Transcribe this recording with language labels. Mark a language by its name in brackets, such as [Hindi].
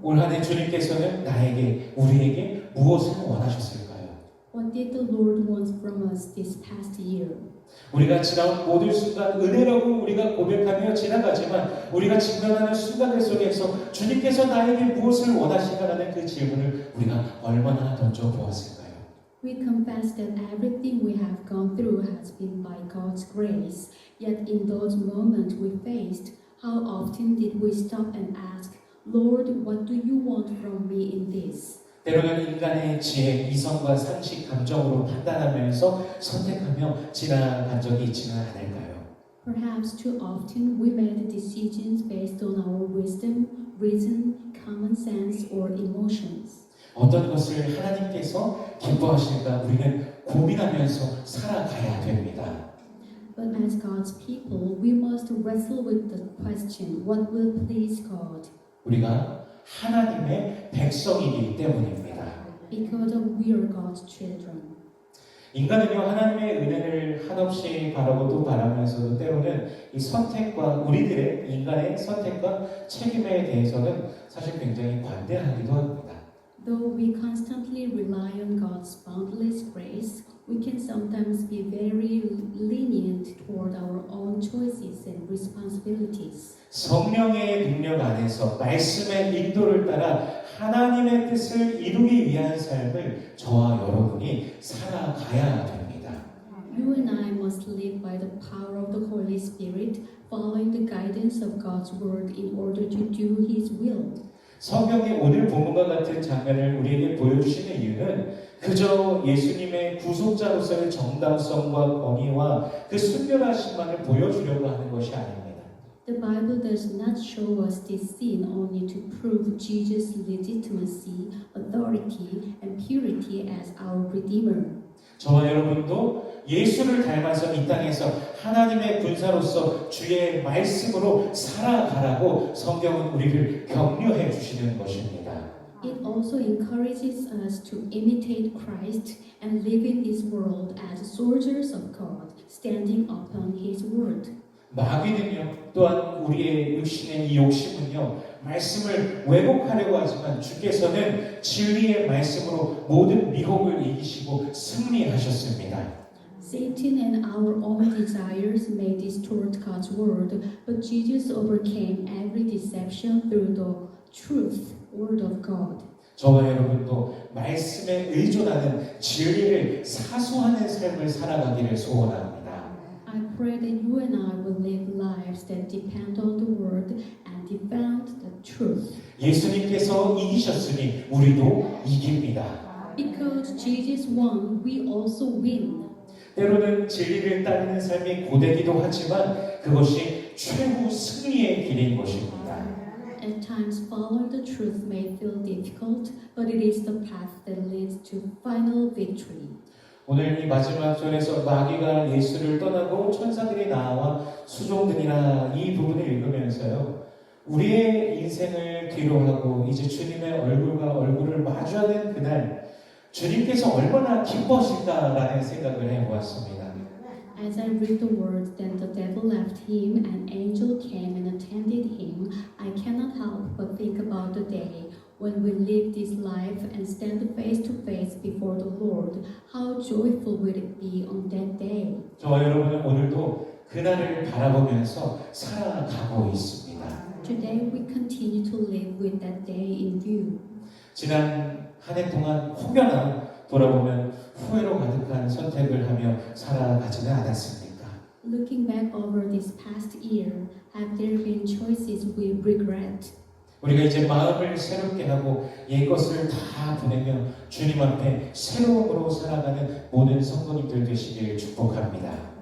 [Korean] 올 한 해 주님께서는 나에게, 우리에게 무엇을 원하셨을까요? [English] What did the Lord want from us this past year? [Korean] 우리가 지나온 모든 순간 은혜라고 우리가 고백하며 지나가지만 우리가 직면하는 순간들 속에서 주님께서 나에게 무엇을 원하실까라는 그 질문을 우리가 얼마나 던져보았을까요? [English] We confess that everything we have gone through has been by God's grace. Yet in those moments we faced, how often did we stop and ask, Lord, what do you want from me in this? [Korean] 때로는 인간의 지혜, 이성과 상식, 감정으로 판단하면서 선택하며 지나간 적이 있지는 않을까요? [English] Perhaps too often we made decisions based on our wisdom, reason, common sense, or emotions. [Korean] 어떤 것을 하나님께서 기뻐하실까 우리는 고민하면서 살아가야 됩니다. [English] But as God's people, we must wrestle with the question, what will please God? [Korean] 우리가 하나님의 백성이기 때문입니다. [English] Because we are God's children. [Korean] 인간은요 하나님의 은혜를 한없이 바라고 또 바라면서도 때로는 이 선택과 우리들의 인간의 선택과 책임에 대해서는 사실 굉장히 관대하기도 합니다. [English] Though we constantly rely on God's boundless grace, we can sometimes be very lenient toward our own choices and responsibilities. [Korean] 성령의 능력 안에서 말씀의 인도를 따라 하나님의 뜻을 이루기 위한 삶을 저와 여러분이 살아가야 됩니다. [English] You and I must live by the power of the Holy Spirit, following the guidance of God's word in order to do His will. [Korean] 성경이 오늘 본문과 같은 장면을 우리에게 보여주시는 이유는 그저 예수님의 구속자로서의 정당성과 권위와 그 순결하심만을 보여주려고 하는 것이 아닙니다. [English] The Bible does not show us this scene only to prove Jesus' legitimacy, authority, and purity as our Redeemer. [Korean] 저와 여러분도 예수를 닮아서 이 땅에서 하나님의 군사로서 주의 말씀으로 살아가라고 성경은 우리를 격려해 주시는 것입니다. [English] It also encourages us to imitate Christ and live in this world as soldiers of God, standing upon His word. [Korean] 마귀는요, 또한 우리의 육신의 이 욕심은요, 말씀을 왜곡하려고 하지만 주께서는 진리의 말씀으로 모든 미혹을 이기시고 승리하셨습니다. [English] Satan and our own desires may distort God's word, but Jesus overcame every deception through the truth, word of God. [Korean] 저와 여러분도 말씀에 의존하는 진리를 사수하는 삶을 살아가기를 소원합니다. [English] I pray that you and I will live lives that depend on the word and defend the truth. [Korean] 예수님께서 이기셨으니 우리도 이깁니다. [English] Because Jesus won, we also win. [Korean] 때로는 진리를 따르는 삶이 고되기도 하지만 그것이 최후 승리의 길인 것입니다. [English] At times, following the truth may feel difficult, but it is the path that leads to final victory. [Korean] 오늘 이 마지막 절에서 마귀가 예수를 떠나고 천사들이 나와 수종드니라 이 부분을 읽으면서요. 우리의 인생을 뒤로하고 이제 주님의 얼굴과 얼굴을 마주하는 그날 주님께서 얼마나 기뻐하실까라는 생각을 해보았습니다. [English] As I read the words, then the devil left him, an angel came and attended him. I cannot help but think about the day when we live this life and stand face to face before the Lord. How joyful will it be on that day? [Korean] 저와 여러분은 오늘도 그날을 바라보면서 살아가고 있습니다. [English] Today we continue to live with that day in view. [Korean] 지난 한 해 동안 혹여나 돌아보면 후회로 가득한 선택을 하며 살아가지는 않았습니까? [English] Looking back over this past year, have there been choices we regret? [Korean] 우리가 이제 마음을 새롭게 하고 옛것을 다 보내며 주님 앞에 새로움으로 살아가는 모든 성도님들 되시길 축복합니다.